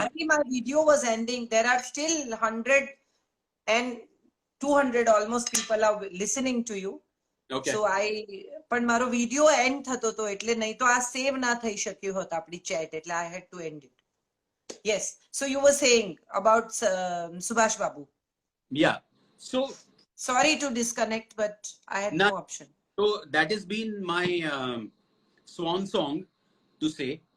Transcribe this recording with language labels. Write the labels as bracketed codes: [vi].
[en] I think my video was ending. There are still 100 and 200 almost people are listening to you. Okay. [gu] So પણ મારો video and થતો તો એટલે નહીં તો આ સેવ ના થઈ શક્યું હોત આપણી chat એટલે [en] I had to end it. Yes. So you were saying about Subhash Babu. Yeah. So Sorry to disconnect, but I had no option. So that has been my swan song to say.